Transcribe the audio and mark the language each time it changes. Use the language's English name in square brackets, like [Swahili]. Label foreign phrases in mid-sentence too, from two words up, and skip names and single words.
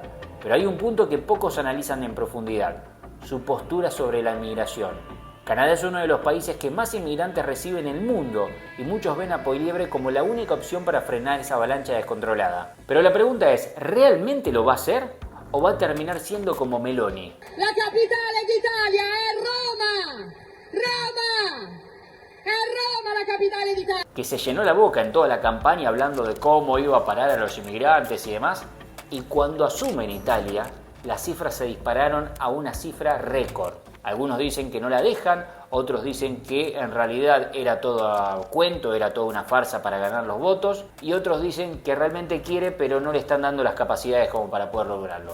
[Spanish] Pero hay un punto que pocos analizan en profundidad: su postura sobre la inmigración. Canadá es uno de los países que más inmigrantes recibe en el mundo y muchos ven a Poyliebre como la única opción para frenar esa avalancha descontrolada. Pero la pregunta es, ¿realmente lo va a hacer o va a terminar siendo como Meloni? [Italian] La capitale d'Italia è Roma! Roma! È Roma la capitale d'Italia! [Spanish] Que se llenó la boca en toda la campaña hablando de cómo iba a parar a los inmigrantes y demás, y cuando asume en Italia, las cifras se dispararon a una cifra récord. Algunos dicen que no la dejan, otros dicen que en realidad era todo cuento, era toda una farsa para ganar los votos, y otros dicen que realmente quiere pero no le están dando las capacidades como para poder lograrlo.